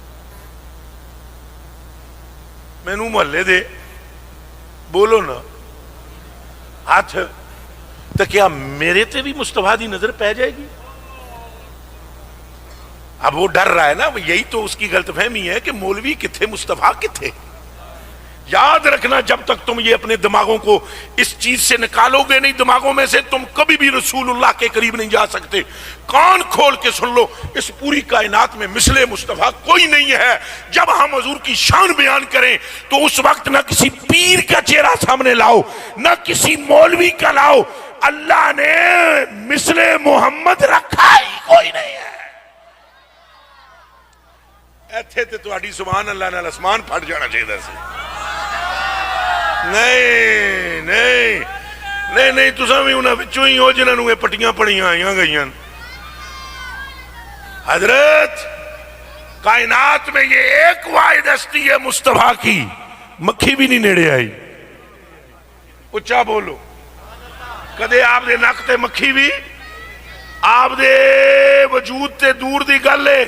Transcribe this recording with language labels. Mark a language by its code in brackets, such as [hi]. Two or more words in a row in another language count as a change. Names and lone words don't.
[pa] مینوں محلے دے بولو نا ہاتھ تو کیا میرے تے بھی مصطفیٰ دی نظر پہ جائے گی؟ [ur] اب وہ ڈر رہا ہے نا. یہی تو اس کی غلط فہمی ہے کہ [pa] مولوی کتھے مصطفیٰ کتھے. [ur] یاد رکھنا جب تک تم یہ اپنے دماغوں کو اس چیز سے نکالو گے نہیں دماغوں میں سے، تم کبھی بھی رسول اللہ کے قریب نہیں جا سکتے۔ کان کھول کے سن لو، اس پوری کائنات میں مثل مصطفیٰ کوئی نہیں ہے۔ جب ہم حضور کی شان بیان کریں تو اس وقت نہ کسی پیر کا چہرہ سامنے لاؤ، نہ کسی مولوی کا لاؤ، اللہ نے مثل محمد رکھا ہی کوئی نہیں ہے۔ [pa] ایتھے تے تہاڈی سبحان اللہ نال اسمان پھٹ جانا چاہیے سی۔ نہیں نہیں نہیں نہیں، تساں بھی انہاں وچوں ہی ہو جنہاں نوں پٹیاں پڑیاں آئیاں گئیاں۔ [ur] حضرت کائنات میں یہ ایک واحد ہستی ہے مصطفیٰ کی، [pa] مکھی بھی نہیں نیڑے آئی۔ اچھا بولو، کدے آپ دے نک تے مکھی بھی، آپ دے وجود تے دور دی گل ہے۔